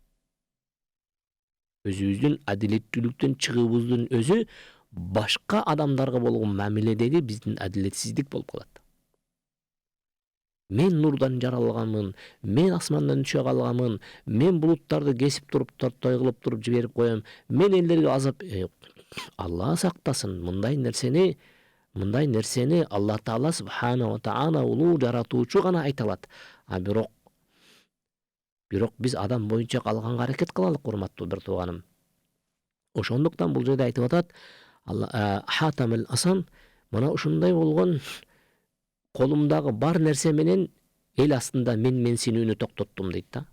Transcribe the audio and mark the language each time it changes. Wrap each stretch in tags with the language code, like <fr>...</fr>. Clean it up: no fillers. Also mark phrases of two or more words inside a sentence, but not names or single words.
<ky>Өзүбүздүн адилеттүүлүктөн чыгуубуздун өзү башка адамдарга болгон мамиледеги биздин адилетсиздик болуп калат. Мен нурдан жаралганмын, мен асмандан түшө калганмын, мен булуттарды кесип туруп, тортой кылып туруп жиберип коем, мен элдерге азап. Алла сактасын, мындай нерсени Аллах Таала</ky> <ar>سبحانه وتعالى</ar> <ky>улуу жаратуучу гана айта алат. Бирок биз адам боюнча калганга аракет кылалык, урматтуу бир тууганым. Ошондуктан бул жерде айтып атат, Хатам эл-Асан, мына ушундай болгон колумдагы бар нерсе менен эл астында менсинүүнү токтоттум дейт да.</ky>